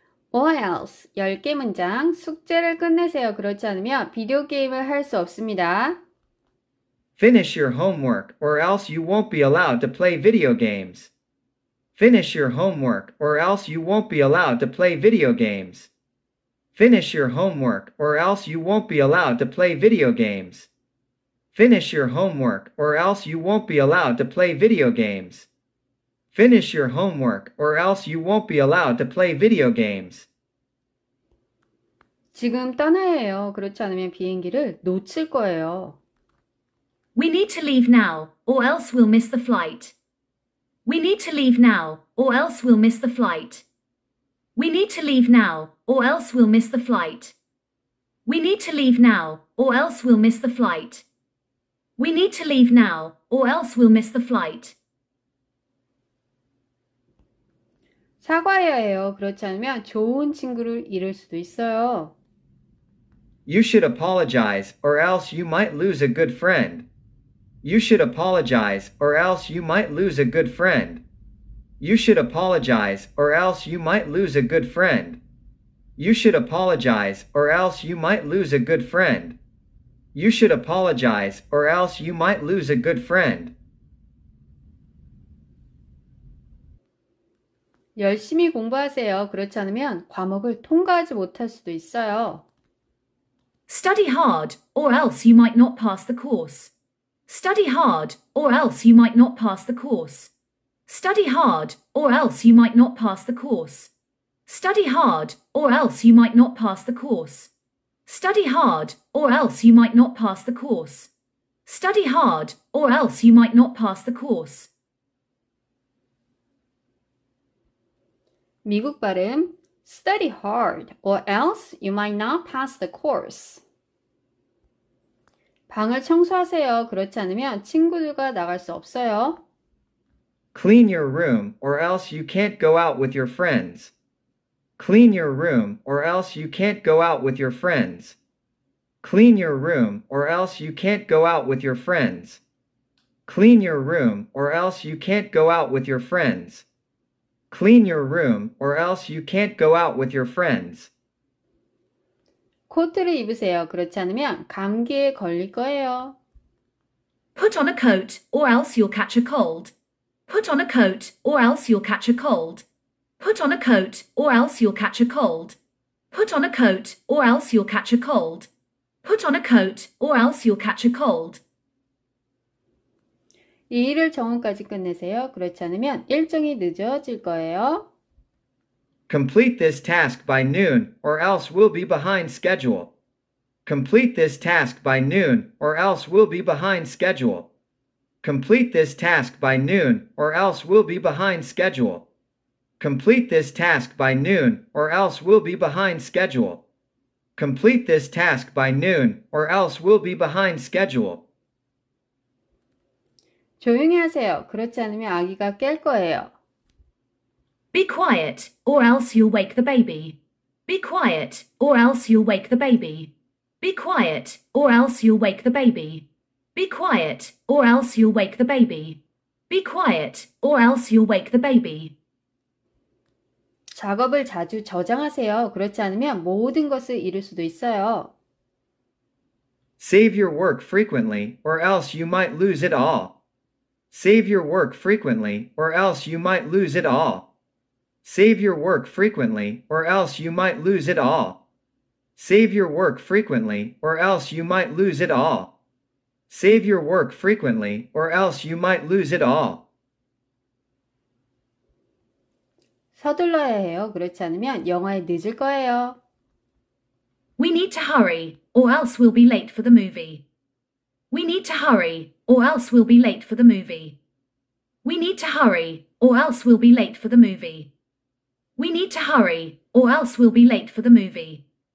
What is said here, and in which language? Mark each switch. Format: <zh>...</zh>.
<en>Or else</en> <ko>10개 문장 숙제를 끝내세요. 그렇지 않으면 비디오 게임을 할 수 없습니다.</ko> <en>Finish your homework or else you won't be allowed to play video games. Finish your homework or else you won't be allowed to play video games. Finish your homework or else you won't be allowed to play video games. Finish your homework or else you won't be allowed to play video games. Finish your homework or else you won't be allowed to play video games.</en> <ko>지금 떠나야 해요. 그렇지 않으면 비행기를 놓칠 거예요.</ko> <en>We need to leave now, or else we'll miss the flight. We need to leave now, or else we'll miss the flight. We need to leave now, or else we'll miss the flight. We need to leave now, or else we'll miss the flight. We need to leave now, or else we'll miss the flight.</en> <ko>사과해야 해요. 그렇지 않으면 좋은 친구를 잃을 수도 있어요.</ko> <en>You should apologize or else you might lose a good friend. You should apologize or else you might lose a good friend. You should apologize or else you might lose a good friend. You should apologize or else you might lose a good friend. You should apologize or else you might lose a good friend.</en> <ko>열심히 공부하세요. 그렇지 않으면 과목을 통과하지 못할 수도 있어요.</ko> <en>Study hard, or else you might not pass the course. Study hard, or else you might not pass the course. Study hard, or else you might not pass the course. Study hard, or else you might not pass the course. Study hard, or else you might not pass the course. Study hard, or else you might not pass the course.</en> <ko>미국 발음</ko> <en>Study hard or else you might not pass the course.</en> <ko>방을 청소하세요. 그렇지 않으면 친구들과 나갈 수 없어요.</ko> <en>Clean your room or else you can't go out with your friends. Clean your room or else you can't go out with your friends. Clean your room or else you can't go out with your friends. Clean your room or else you can't go out with your friends. Clean your room or else you can't go out with your friends.</en> <ko>코트를 입으세요. 그렇지 않으면 감기에 걸릴 거예요.</ko> <en>Put on a coat, or else you'll catch a cold. Put on a coat, or else you'll catch a cold. Put on a coat, or else you'll catch a cold. Put on a coat, or else you'll catch a cold. Put on a coat, or else you'll catch a cold.</en> <ko>이 일을 정오까지 끝내세요. 그렇지 않으면 일정이 늦어질 거예요.</ko> <en>Complete this task by noon or else we'll be behind schedule. Complete this task by noon or else we'll be behind schedule. Complete this task by noon or else we'll be behind schedule. Complete this task by noon or else we'll be behind schedule. Complete this task by noon or else we'll be behind schedule.</en> <ko>조용히 하세요. 그렇지 않으면 아기가 깰 거예요.</ko> <en>Be quiet, or else you'll wake the baby. Be quiet, or else you'll wake the baby. Be quiet, or else you'll wake the baby. Be quiet, or else you'll wake the baby. Be quiet, or else you'll wake the baby.</en> <ko>작업을 자주 저장하세요. 그렇지 않으면 모든 것을 잃을 수도 있어요.</ko> <en>Save your work frequently or else you might lose it all. Save your work frequently or else you might lose it all. Save your work frequently or else you might lose it all. Save your work frequently or else you might lose it all. Save your work frequently or else you might lose it all.</en> <ko>서둘러야 해요. 그렇지 않으면 영화에 늦을 거예요.</ko> <en>We need to hurry, or else we'll be late for the movie. We need to hurry, or else we'll be late for the movie. We need to hurry, or else we'll be late for the movie. We need to hurry, or else we'll be late for the movie.</en>